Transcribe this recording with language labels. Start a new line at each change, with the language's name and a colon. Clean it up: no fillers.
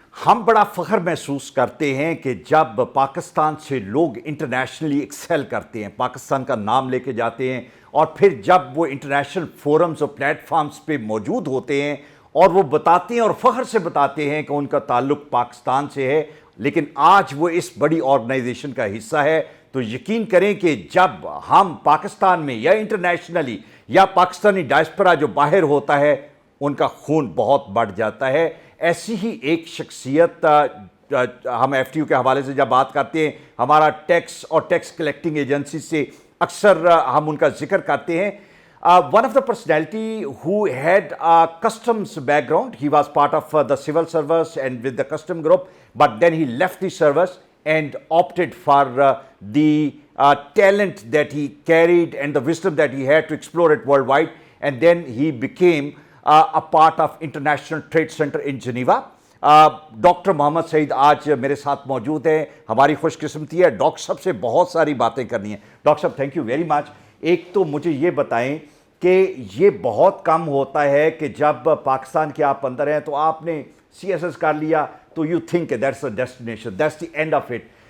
Urdu: ہم بڑا فخر محسوس کرتے ہیں کہ جب پاکستان سے لوگ انٹرنیشنلی ایکسیل کرتے ہیں, پاکستان کا نام لے کے جاتے ہیں, اور پھر جب وہ انٹرنیشنل فورمز اور پلیٹ فارمز پہ موجود ہوتے ہیں اور وہ بتاتے ہیں اور فخر سے بتاتے ہیں کہ ان کا تعلق پاکستان سے ہے, لیکن آج وہ اس بڑی آرگنائزیشن کا حصہ ہے, تو یقین کریں کہ جب ہم پاکستان میں یا انٹرنیشنلی یا پاکستانی ڈائسپورا جو باہر ہوتا ہے ان کا خون بہت بڑھ جاتا ہے. ایسی ہی ایک شخصیت ہم FTO کے حوالے سے جب بات کرتے ہیں, ہمارا ٹیکس اور ٹیکس کلیکٹنگ ایجنسی سے اکثر ہم ان کا ذکر کرتے ہیں.
English: One of the personality who had a customs background, he was part of the civil service and with the custom group, but then he left the service and opted for the talent that he carried and the wisdom that he had to explore it worldwide, and then he became a part of International Trade Center in Geneva.
Urdu: Doctor محمد سعید آج میرے ساتھ موجود ہیں. ہماری خوش قسمتی ہے doctor صاحب سے بہت ساری باتیں کرنی ہیں. ڈاکٹر صاحب
English: Thank you very much.
Urdu: ایک تو مجھے یہ بتائیں کہ یہ بہت کم ہوتا ہے کہ جب پاکستان کے آپ اندر ہیں تو آپ نے سی ایس ایس کر لیا تو
English: You think that's the destination, that's the end of it.